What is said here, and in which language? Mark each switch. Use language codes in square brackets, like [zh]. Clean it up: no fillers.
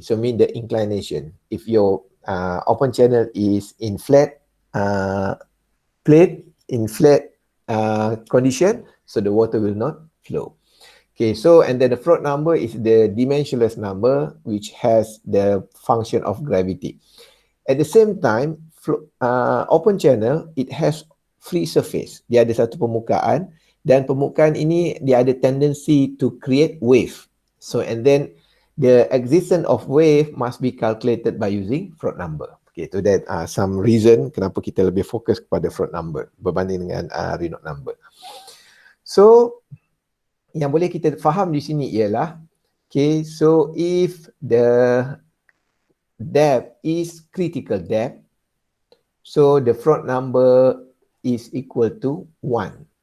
[en] So mean the inclination. If your open channel is in flat plate, in flat condition, so the water will not flow. Okay, so and then the Froude number is the dimensionless number which has the function of gravity. At the same time, open channel, it has free surface. [ms] Dia ada satu permukaan, dan permukaan ini dia ada [en] tendency to create wave. So and then the existence of wave must be calculated by using Froude number. Okay, so that some reason [ms] kenapa kita lebih fokus kepada Froude number berbanding dengan Reynolds number. [en] So [ms] yang boleh kita faham di sini ialah, [en] okay, so if the depth is critical depth, so the Froude number is equal to 1.